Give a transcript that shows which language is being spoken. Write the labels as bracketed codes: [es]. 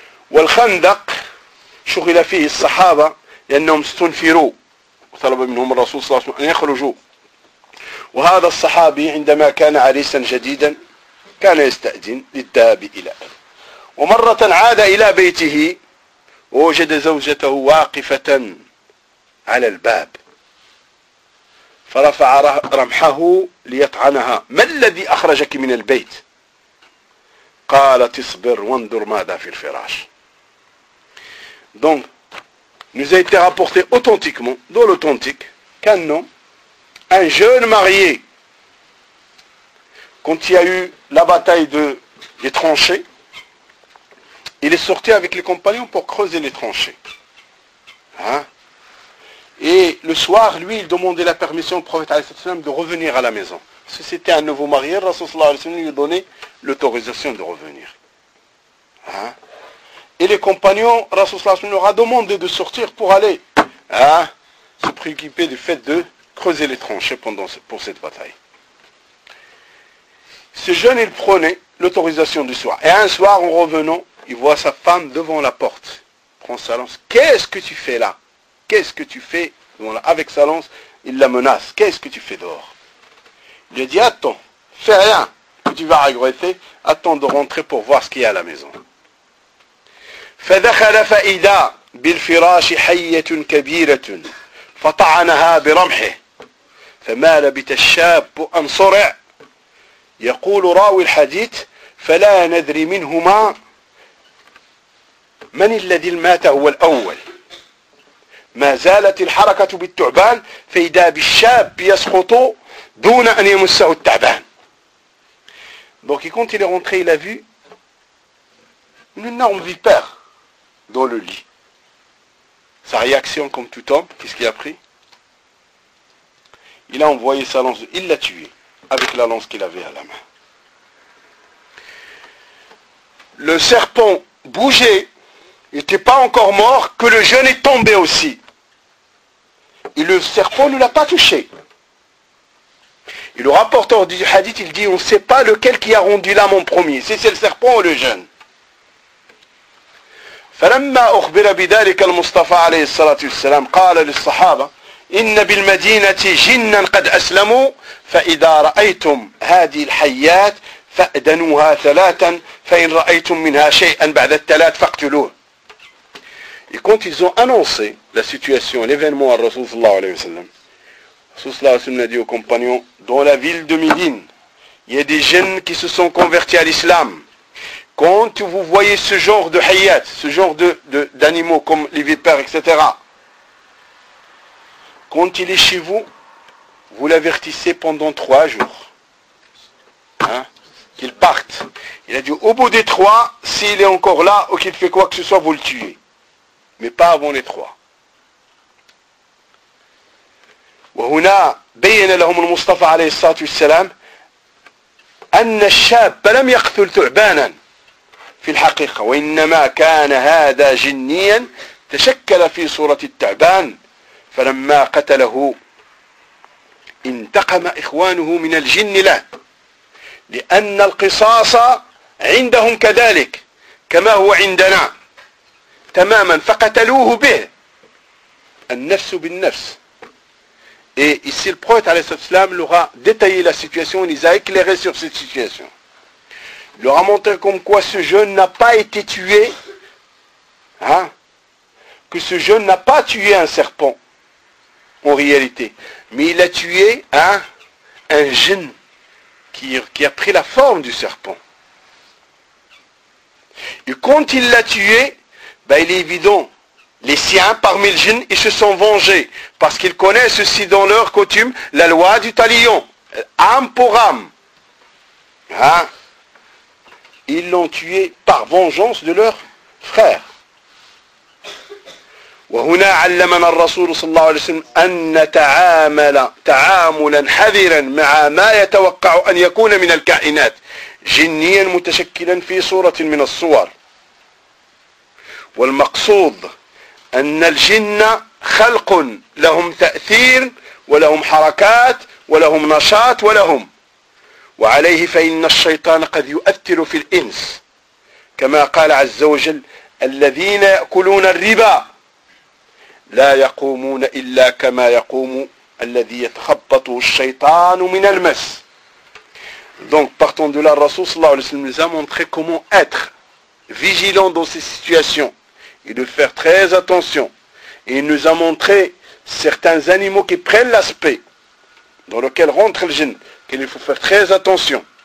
[ar] والخندق شغل فيه الصحابة لأنهم استنفروا وطلب منهم الرسول صلى الله عليه وسلم أن يخرجوا وهذا الصحابي عندما كان عريسا جديدا كان يستأذن للذهاب إلى ومرة عاد إلى بيته ووجد زوجته واقفة على الباب فرفع رمحه ليطعنها ما الذي أخرجك من البيت قالت اصبر وانظر ماذا في الفراش. [fr] Donc, nous a été rapporté authentiquement, dans l'authentique, qu'un homme, un jeune marié, quand il y a eu la bataille des tranchées, il est sorti avec les compagnons pour creuser les tranchées. Hein? Et le soir, lui, il demandait la permission au prophète [ar] alayhi salam [fr] de revenir à la maison. Parce que c'était un nouveau marié, le rasoul [ar] alayhi salam [fr] lui donnait l'autorisation de revenir. Hein? Et les compagnons, rasoul [ar] alayhi salam [fr] leur a demandé de sortir pour aller hein, se préoccuper du fait de creuser les tranchées pendant pour cette bataille. Ce jeune, il prenait l'autorisation du soir. Et un soir, en revenant, il voit sa femme devant la porte. Il prend sa lance. Qu'est-ce que tu fais là? Qu'est-ce que tu fais devant là? Avec sa lance, il la menace. Qu'est-ce que tu fais dehors? Il lui dit, attends, fais rien que tu vas regretter. Attends de rentrer pour voir ce qu'il y a à la maison. [ar] فَدَخَلَ فَإِذَا بِالْفِرَاشِ حَيَّةٌ كَبِيرَةٌ فَطَعَنَهَا بِرَمْحِهِ فَمَالَ بِتَشَّابُ أَنْصُرِعْ يقول راوي الحديث فلا ندري منهما من الذي مات هو الأول ما زالت الحركة بالتعبان فإذا بالشاب يسقط دون أن يمسه التعبان. [fr] Donc quand il est rentré, il a vu une énorme vipère dans le lit. Sa réaction comme tout homme, qu'est-ce qu'il a pris? Il a envoyé sa lance, il l'a tué avec la lance qu'il avait à la main. Le serpent bougeait, il n'était pas encore mort, que le jeune est tombé aussi. Et le serpent ne l'a pas touché. Et le rapporteur du hadith, il dit, on ne sait pas lequel qui a rendu l'âme en premier, si c'est le serpent ou le jeune. [ar] فَلَمَّا أُخْبِرَ بِذَلِكَ الْمُصْطَفَى عَلَيْهِ الصَّلَاةُ وَالسَّلَامُ قَالَ لِلصَّحَابَةِ إن بالمدينة جنا قد أسلموا فإذا رأيتم هذه الحيات فأدنوها ثلاثا فإن رأيتم منها شيئا بعد الثلاث فاقتلوه. [fr] Et quand ils ont annoncé la situation, l'événement à Rasoul [ar] sallallahu alayhi wa sallam, [fr] Rasoul sallallahu alayhi wa sallam a dit aux compagnons, dans la ville de Médine, il y a des jeunes qui se sont convertis à l'islam. Quand vous voyez ce genre de hayat, ce genre d'animaux comme les vipères, etc., quand il est chez vous, vous l'avertissez pendant 3 jours. Hein, qu'il parte. Il a dit, au bout des 3, s'il est encore là ou qu'il fait quoi que ce soit, vous le tuez. Mais pas avant les 3. [ar] وهنا بين لهم المصطفى عليه الصلاة والسلام أن الشاب لم يقتل ثعبانا في الحقيقة وإنما كان هذا جنيا تشكل في صورة التعبان. فلما قتله انتقم إخوانه من الجن له لأن القصاص عندهم كذلك كما هو عندنا تماما فقتلوه به النفس بالنفس. [fr] Et ici le prophète [ar] عليه الصلاة والسلام [fr] leur a détaillé la situation, les a éclairés sur cette situation. Il leur a montré comme quoi ce jeune n'a pas été tué, hein, que ce jeune n'a pas tué un serpent en réalité, mais il a tué un jinn qui a pris la forme du serpent. Et quand il l'a tué, ben il est évident, les siens parmi le jinn, ils se sont vengés, parce qu'ils connaissent aussi dans leur coutume la loi du talion, âme pour âme. Hein? Ils l'ont tué par vengeance de leur frère. [ar] وهنا علمنا الرسول صلى الله عليه وسلم أن نتعامل تعاملا حذرا مع ما يتوقع أن يكون من الكائنات جنيا متشكلا في صورة من الصور والمقصود أن الجن خلق لهم تأثير ولهم حركات ولهم نشاط ولهم وعليه فإن الشيطان قد يؤثر في الإنس كما قال عز وجل الذين يأكلون الربا لا يقومون إلا كما يقوم الذي يتخبطه الشيطان من المس. [fr] Donc partant de là, le Rasoul [ar] sallallahu alayhi wa sallam [fr] nous a montré comment être vigilant dans ces situations et de faire très attention. Et il nous a montré certains animaux qui prennent l'aspect dans lequel rentre le jinn, qu'il faut faire très attention.